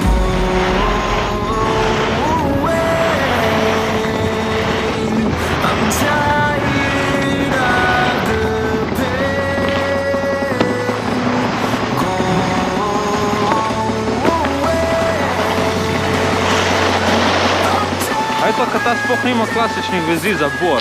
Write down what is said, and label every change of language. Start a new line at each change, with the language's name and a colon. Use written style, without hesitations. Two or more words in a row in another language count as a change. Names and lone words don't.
English: I'm tired of the pain. Go away.
Slovenian: A je to, kad ta sploh nima klasičnih vezi za bor?